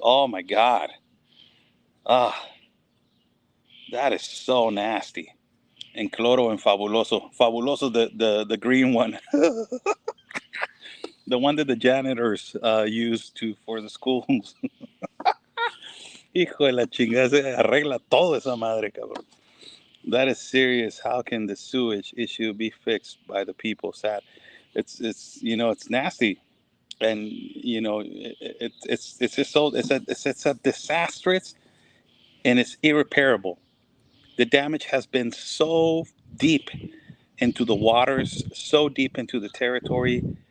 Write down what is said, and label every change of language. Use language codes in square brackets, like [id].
[en] Oh my God. Ah, that is so nasty. And Cloro and Fabuloso. Fabuloso, the green one. The one that the janitors use for the schools. [es] Hijo de la chingada, se arregla todo esa madre, cabrón. [en] That is serious. How can the sewage issue be fixed by the people? Sad. It's nasty, and it's just so it's a disastrous, and it's irreparable. The damage has been so deep into the waters, so deep into the territory.